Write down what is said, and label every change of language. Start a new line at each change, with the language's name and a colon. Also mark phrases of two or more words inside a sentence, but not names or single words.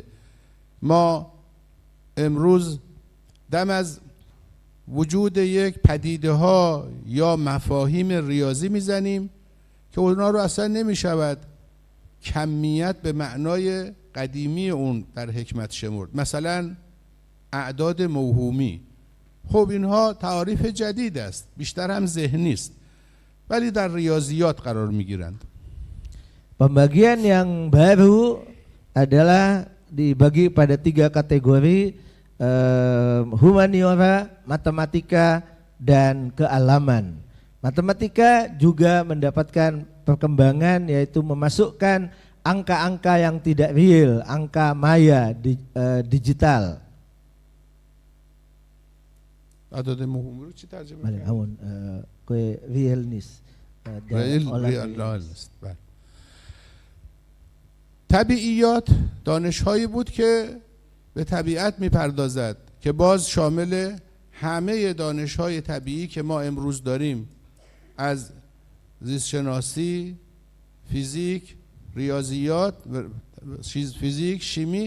Persian: ما امروز دم از وجود یک پدیده ها یا مفاهیم ریاضی میزنیم که اونا رو اصلا نمیشود کمیت به معنای قدیمی اون در حکمت شمرد. مثلا اعداد موهومی، خب اینها تعاریف جدید است، بیشتر هم ذهنی است، ولی در ریاضیات قرار میگیرند.
Indonesian: Pembagian yang baru adalah dibagi pada 3 kategori, humaniora, matematika, dan kealaman. Matematika juga mendapatkan perkembangan, yaitu memasukkan angka-angka yang tidak real, angka maya digital.
Persian: اعداد موهومی رو چی ترجمه بله کردید؟ همون که ریل نیست. ریال نیست. طبیعیات دانش‌هایی بود که به طبیعت می‌پردازد که باز شامل همه دانش‌های طبیعی که ما امروز داریم، از زیستشناسی، فیزیک، ریاضیات، فیزیک، شیمی.